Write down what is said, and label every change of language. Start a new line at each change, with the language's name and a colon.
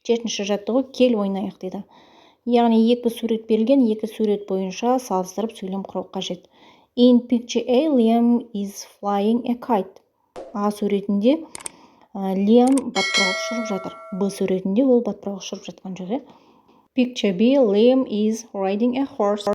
Kazakh: Жетінші жаттығу, кел ойнайық дейді. Яғни екі сурет берілген, екі сурет бойынша салыстырып сөйлем құру қажет.
English: In picture A, Liam is flying a kite.
Kazakh: А суретінде Liam батпырауық ұшырып жатыр. Б суретінде ол батпырауық ұшырып жатқан жоқ.
English: Picture B, Liam is riding a horse.